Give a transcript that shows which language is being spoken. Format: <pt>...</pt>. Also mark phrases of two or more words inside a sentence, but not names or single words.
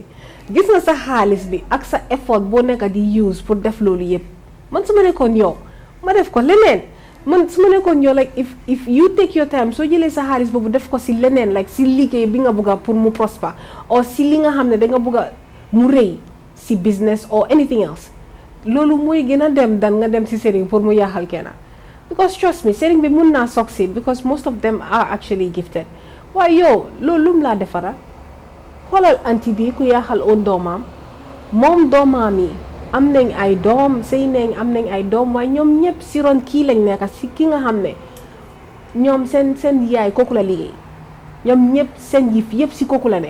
<wo>gis nga sa xaalis bi ak sa effort boo nekk di use pour def loolu yëpp, man su ma nekkoon yow ma def ko leneen. man su ma nekkoon yow</wo> <en>like if you take your time</en> <wo>soo jëlee sa xaalis boobu def ko si leneen like si liggéey bi nga bëgga pour mu prosper, or si li nga xam ne danga bëgga mu rëy si</wo> <en>business or anything else,</en> <wo>loolu mooy gën a dem dan nga dem si sëriñ pour mu yaaxal kenn.</wo> <en>because trust me</en> <wo>sëriñ bi mun naa</wo> <en>succeed because most of them are actually gifted.</en> <wo>waaye yow loolu lum laa defara xoolal anti bi ku yaaxal oon doomam, moom doomam yi am nañ ay doom sëy nañ am nañ ay doom, waaye ñoom ñëpp si ron kii lañ nekk si ki nga xam ne ñoom seen yaay kooku la liggéey, ñoom ñëpp seen yëf yëpp si kooku la nekk.</wo>